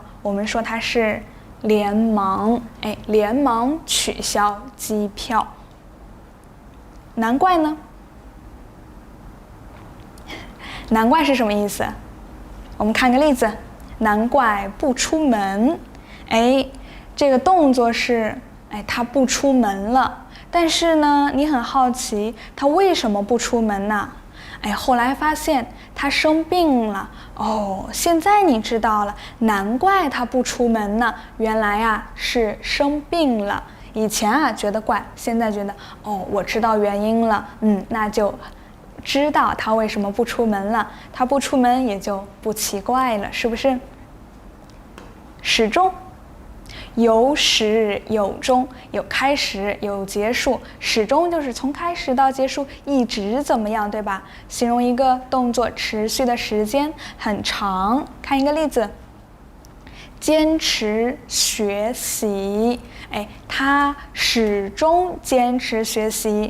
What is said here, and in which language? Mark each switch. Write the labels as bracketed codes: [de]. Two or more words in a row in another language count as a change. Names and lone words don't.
[zh] 我們說它是連忙，連忙取消機票。難怪呢？難怪是什麼意思？我們看個例子，難怪不出門。這個動作是，他不出門了。但是呢，你很好奇他為什麼不出門呢？後來發現他生病了。現在你知道了，難怪他不出門呢。原來啊是生病了。以前啊覺得怪，現在覺得我知道原因了。那就知道他為什麼不出門了。他不出門也就不奇怪了，是不是？始終。有始有終，有開始有結束，始終就是從開始到結束一直怎麼樣，對吧？形容一個動作持續的時間很長。看一個例子，堅持學習，他始終堅持學習。